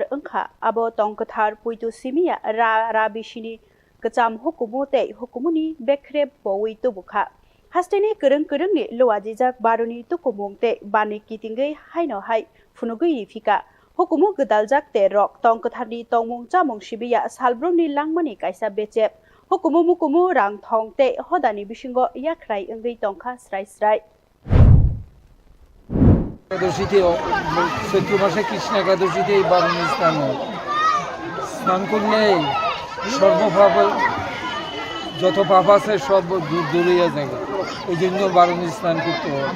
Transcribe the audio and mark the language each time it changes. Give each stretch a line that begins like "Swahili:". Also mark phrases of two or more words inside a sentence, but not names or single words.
Kok Borok: angkha abo tongkathar puitu simia ra bisini kacham hukumu te hukumuni bekrep bowi tubukha hasteni kwrwngjak ni luwajijak Baruni hukumu te banik kitingge haino hai funugui fika hukumu gwdaljak te rok tongkatharni tongmung chamung sibiya salbrungni langmani kaisa becep hukumu mukumu rang thong te hodani bisingo yakrai angei tongkha srai
Bangla: একাদশীতে চৈত্র মাসে কৃষ্ণ একাদশীতে এই বারুণী স্নান করলে সর্বপাপ যত পাপ আছে সব দূর হয়ে যায় ওই জন্য বারুণী স্নান করতে হবে।